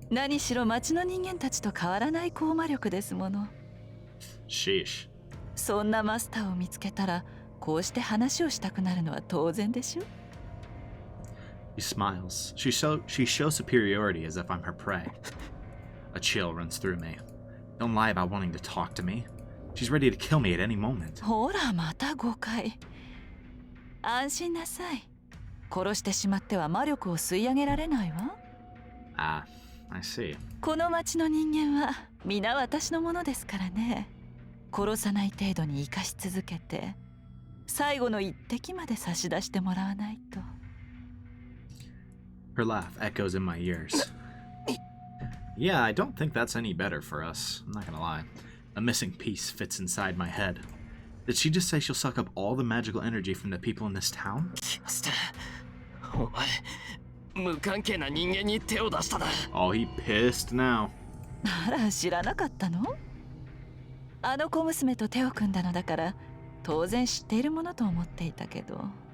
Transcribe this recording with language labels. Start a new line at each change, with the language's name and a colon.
Japanese: 何しろ町の人間たちと変わらない高魔力ですもの。
English: Sheesh.
Japanese: そんなマスターを見つけたら、こうして話をしたくなるのは当然でしょ。
English: She smiles. She shows superiority as if I'm her prey. A chill runs through me. Don't lie about wanting to talk to me. She's ready to kill me at any moment.
Japanese: ほら、また誤解。安心なさい。殺してしまっては魔力を吸い上げられないわ。
English: Ah, I see.
Japanese: この町の人間は皆私のものですからね。殺さない程度に生かし続けて最後の一滴まで差し出してもらわないと。
English: Her laugh echoes in my ears. Yeah, I don't think that's any better for us. I'm not gonna lie. A missing piece fits inside my head. Did she just say she'll suck up all the magical energy from the people in this town?
Japanese: キャスター、お前無関係な人間に手を出したな。
English: Oh, he pissed now.
Japanese: あら、知らなかったの？あの小娘と手を組んだのだから当然知っているものと思っていたけど。